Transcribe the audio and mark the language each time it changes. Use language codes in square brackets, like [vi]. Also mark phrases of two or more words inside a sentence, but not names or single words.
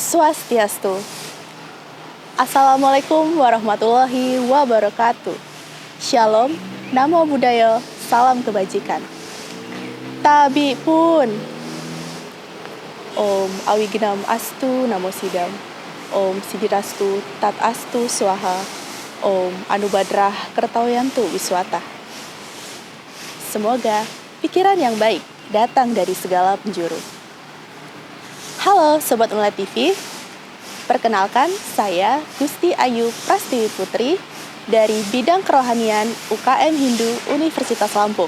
[sa] स्वस्त्यस्तु. [ar] السلام عليكم ورحمة الله وبركاته. [id] Shalom, [pi] Namo Buddhaya, [id] salam kebajikan. [ljp] Tabi pun. [sa] ॐ अविघ्नम् अस्तु नमो सिद्धम्. ॐ सिद्धिरस्तु तद् अस्तु स्वाहा. ॐ आनोभद्राः क्रतवोयन्तु विश्वतः. [id] Semoga pikiran yang baik datang dari segala penjuru. Halo Sobat Unla TV, perkenalkan saya Gusti Ayu Prastiwi Putri dari Bidang Kerohanian UKM Hindu Universitas Lampung.